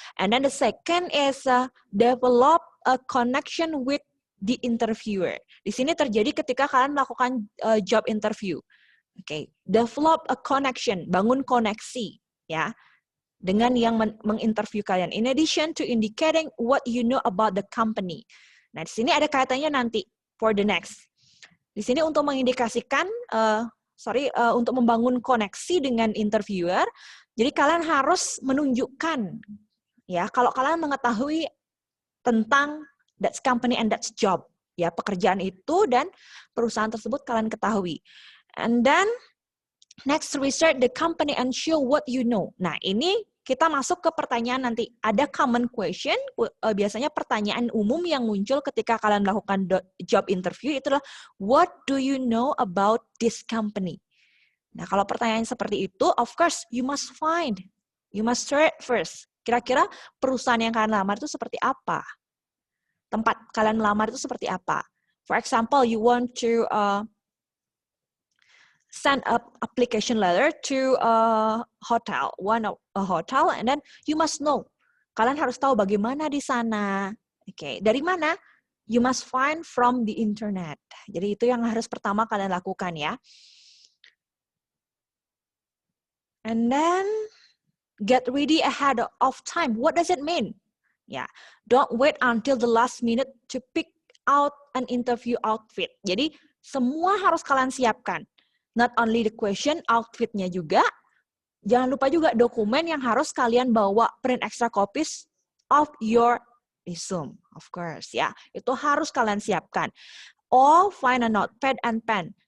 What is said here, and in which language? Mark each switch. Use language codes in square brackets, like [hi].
[en] And then the second is develop a connection with the interviewer. [id] Di sini terjadi ketika kalian melakukan job interview. Okay, [en] develop a connection, [id] bangun koneksi, ya, dengan yang menginterview kalian. [en] In addition to indicating what you know about the company. [id] Nah, di sini ada kaitannya nanti [en] for the next. [id] Di sini untuk mengindikasikan, untuk membangun koneksi dengan interviewer, jadi kalian harus menunjukkan, ya, kalau kalian mengetahui tentang [en] that company and that job, [id] ya, pekerjaan itu dan perusahaan tersebut kalian ketahui. [en] And then, next, research the company and show what you know. [id] Nah, ini kita masuk ke pertanyaan nanti. Ada common question, biasanya pertanyaan umum yang muncul ketika kalian melakukan job interview itu adalah, [en] what do you know about this company? [id] Nah, kalau pertanyaan seperti itu, [en] of course, you must search first. [id] Kira-kira perusahaan yang kalian lamar itu seperti apa? Tempat kalian melamar itu seperti apa? [en] For example, you want to send an application letter to a hotel, and then you must know. [id] Kalian harus tahu bagaimana di sana. Oke, dari mana? [en] You must find from the internet. [id] Jadi itu yang harus pertama kalian lakukan, ya. [en] And then get ready ahead of time. What does it mean? Ya, don't wait until the last minute to pick out an interview outfit. [id] Jadi semua harus kalian siapkan. [en] Not only the question, [id] outfitnya juga. Jangan lupa juga dokumen yang harus kalian bawa, [en] print extra copies of your resume, of course, [id] ya. Itu harus kalian siapkan. [en] Or find a notepad and pen.